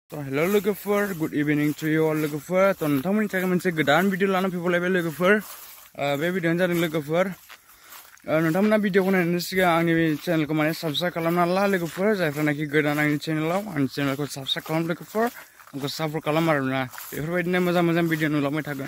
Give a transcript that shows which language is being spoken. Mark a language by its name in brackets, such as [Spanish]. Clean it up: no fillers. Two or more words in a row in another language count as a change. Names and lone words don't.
[English] Hello lwgwpwr, good evening to you all lwgwpwr. [Bodo] To नोंथांमोननि थाखाय मोनसे गोदान भिडिअ लाना फैबावलायबाय लwgwpwr. बे भिडिअआनो जादों लwgwpwr. नोंथांमोना भिडिअखौ नायनायनि सिगां आंनि चेनेलखौ माने साबस्क्राइब खालामना ला लwgwpwr. जायफ्रानाखि गोदान आंनि चेनेलखौ साबस्क्राइब खालाम लwgwpwr. आंखौ सापर्ट खालाम आरोना. बेफोरबायदिनो मोजां मोजां भिडिअ नुलांबाय थागोन.